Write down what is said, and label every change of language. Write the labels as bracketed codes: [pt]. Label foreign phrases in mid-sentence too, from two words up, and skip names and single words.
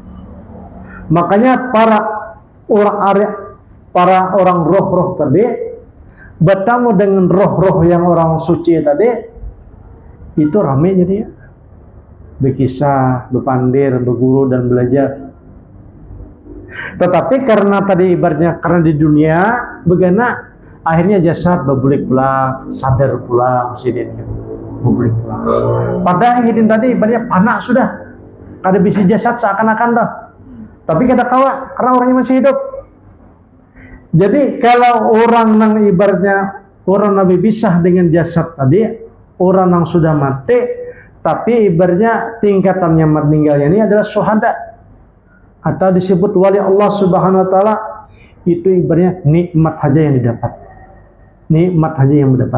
[bjn] Makanya para orang roh-roh tadi bertemu dengan roh-roh yang orang suci tadi itu ramai jadinya, berkisah, berpandir, berguru dan belajar. Tetapi karena tadi ibaratnya karena di dunia begana, akhirnya jasad berbulik pulang, sadar pulang sidin berbulik pulang. Padahal hidin tadi ibaratnya panak sudah, kada bisa jasad seakan-akan dah. Tapi kada kawa karena orangnya masih hidup. Jadi kalau orang yang ibaratnya orang Nabi pisah dengan jasad tadi, orang yang sudah mati, tapi ibaratnya tingkatannya meninggalnya ini adalah syuhada atau disebut wali Allah Subhanahu Wa Taala, itu ibaratnya nikmat saja yang didapat, nikmat saja yang mendapat.